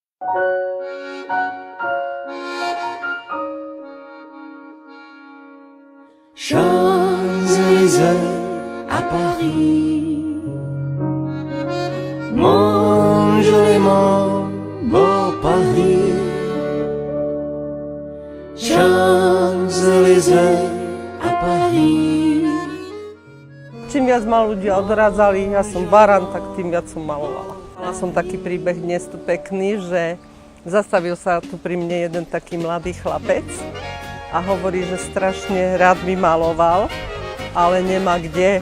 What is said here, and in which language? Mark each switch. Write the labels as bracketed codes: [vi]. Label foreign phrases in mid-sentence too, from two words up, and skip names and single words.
[fr] Champs-Élysées à Paris, mon joliment beau Paris. Champs-Élysées à Paris. [sk] Čím viac ma ľudia odrádzali, ja som barán, tak tým viac som malovala. Mala som taký príbeh dnes tu pekný, že zastavil sa tu pri mne jeden taký mladý chlapec a hovorí, že strašne rád by maloval, ale nemá kde.